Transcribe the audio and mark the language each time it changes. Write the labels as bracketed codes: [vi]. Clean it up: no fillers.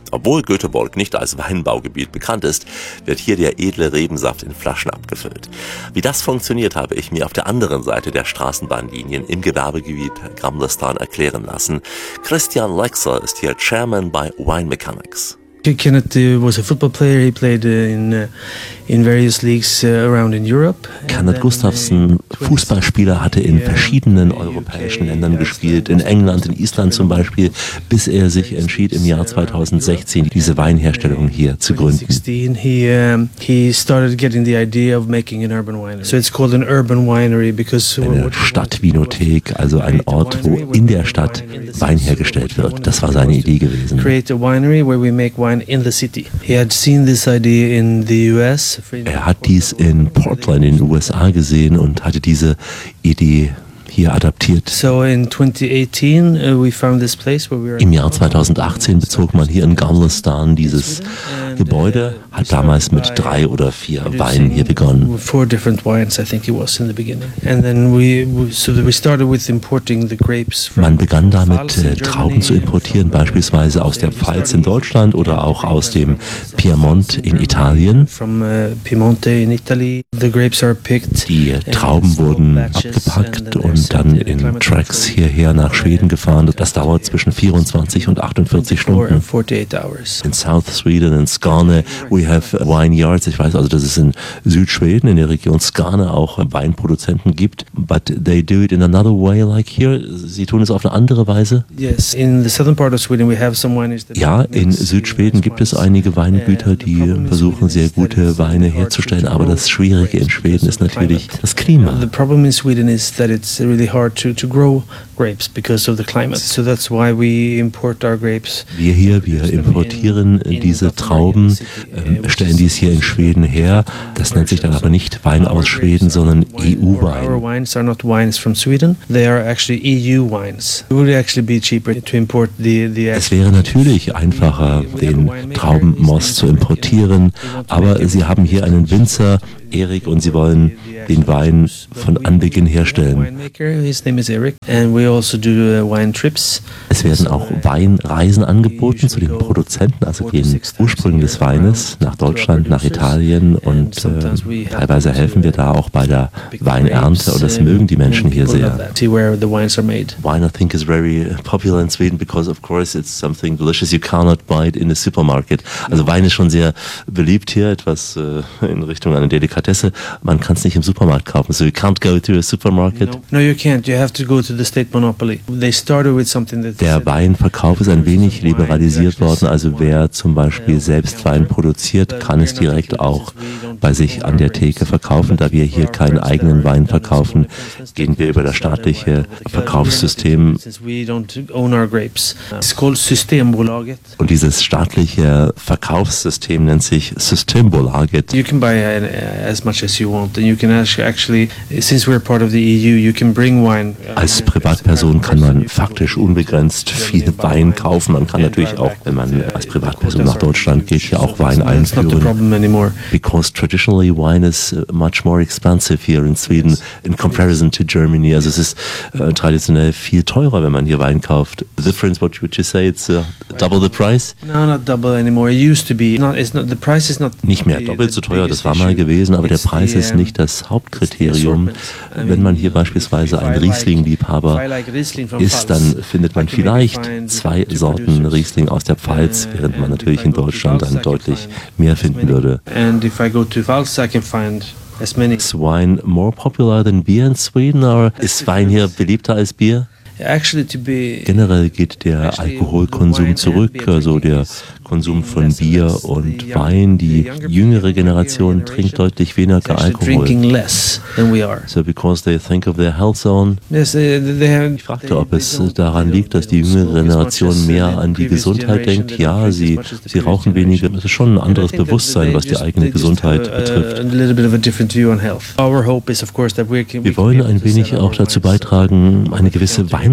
[de] Obwohl Göteborg nicht als Weinbaugebiet bekannt ist, wird hier der edle Rebensaft in Flaschen abgefüllt. Wie das funktioniert, habe ich mir auf der anderen Seite der Straßenbahnlinien im Gewerbegebiet Gamlestaden erklären lassen. Christian Lexer ist hier Chairman bei Wine Mechanics. [en] Kenneth was a football player. He played in various leagues around in Europe. [de] Kenneth Gustafsson, Fußballspieler, hatte in verschiedenen europäischen Ländern gespielt, in England, in Island zum Beispiel, bis er sich entschied, im Jahr 2016 diese Weinherstellung hier zu gründen. [en] He started getting the idea of making an urban winery. So it's called an urban winery because [de] eine Stadtvinothek, also ein Ort, wo in der Stadt Wein hergestellt wird. Das war seine Idee gewesen. [en] Create a winery where we make in the city. He had seen this idea in the US. [de] Er hat dies in Portland in den USA gesehen und hatte diese Idee hier adaptiert. [en] So in 2018 we found this place where we were. [de] Im Jahr 2018 bezog man hier in Gamlestaden dieses Gebäude, hat damals mit 3 oder 4 Weinen hier begonnen. [en] Four different wines, I think it was in the beginning. And then we started with importing the grapes. [de] Man begann damit, Trauben zu importieren, beispielsweise aus der Pfalz in Deutschland oder auch aus dem Piemont in Italien. [en] From Piemonte in Italy, the grapes are picked. [de] Die Trauben wurden abgepackt und dann in Trucks hierher nach Schweden gefahren. Das dauert zwischen 24 und 48 Stunden. [en] In South Sweden, in Skåne, we have vineyards. [de] Ich weiß also, dass es in Südschweden, in der Region Skåne, auch Weinproduzenten gibt. [en] But they do it in another way like here. [de] Sie tun es auf eine andere Weise. [en] Yes, in the southern part of Sweden we have some wineries. [de] Ja, in Südschweden gibt es einige Weingüter, die versuchen, sehr gute Weine herzustellen. Aber das Schwierige in Schweden ist natürlich das Klima. [en] The problem in Sweden is that it's really hard to grow grapes because of the climate. So that's why we import our grapes. [de] Wir importieren diese Trauben, stellen dies hier in Schweden her. Das nennt sich dann aber nicht Wein aus Schweden, sondern EU-Wein. [en] Our wines are not wines from Sweden. They are actually EU wines. It would actually be cheaper to import the. [de] Es wäre natürlich einfacher, den Traubenmost zu importieren, aber sie haben hier einen Winzer, Erik, und sie wollen den Wein von Anbeginn herstellen. Es werden auch Weinreisen angeboten zu den Produzenten, also den Ursprüngen des Weines, nach Deutschland, nach Italien, und teilweise helfen wir da auch bei der Weinernte, und das mögen die Menschen hier sehr. [en] Wine, I think, is very popular in Sweden because, of course, it's something delicious you cannot buy it in the supermarket. [de] Also Wein ist schon sehr beliebt hier, etwas in Richtung einer Delikatesse. Man kann es nicht im Supermarkt kaufen, [en] so you can't go to a supermarket. No, you can't. You have to go to the state monopoly. They started with something that. [de] Der Weinverkauf ist ein wenig liberalisiert worden. Also wer zum Beispiel selbst Wein produziert, kann es direkt auch bei sich an der Theke verkaufen. Da wir hier keinen eigenen Wein verkaufen, gehen wir über das staatliche Verkaufssystem. Und dieses staatliche Verkaufssystem nennt sich Systembolaget. [en] You can buy as much as you want, and you can actually, since we're part of the EU, you can bring wine. [de] Als Privatperson kann man faktisch unbegrenzt viel Wein kaufen. Man kann natürlich auch, wenn man als Privatperson nach Deutschland geht, ja auch Wein einführen. [en] That's not the problem anymore. Because traditionally wine is much more expensive here in Sweden in comparison to Germany. [de] Also es ist traditionell viel teurer, wenn man hier Wein kauft. [en] The difference, what would you say? It's double the price? No, not double anymore. It used to be. The price is not. [de] Nicht mehr doppelt so teuer. Das war mal gewesen, aber der Preis ist nicht das Hauptkriterium. Wenn man hier beispielsweise ein Riesling-Liebhaber ist, dann findet man vielleicht 2 Sorten Riesling aus der Pfalz, während man natürlich in Deutschland dann deutlich mehr finden würde. [en] Is wine more popular than beer in Sweden, or is wine here [de] beliebter als Bier? Generell geht der Alkoholkonsum zurück, also der Konsum von Bier und Wein. Die jüngere Generation trinkt deutlich weniger Alkohol. [en] So, because they think of their health zone. [de] Ich fragte, ob es daran liegt, dass die jüngere Generation mehr an die Gesundheit denkt. Ja, sie rauchen weniger. Das ist schon ein anderes Bewusstsein, was die eigene Gesundheit betrifft. Wir wollen ein wenig auch dazu beitragen, eine gewisse Weinreise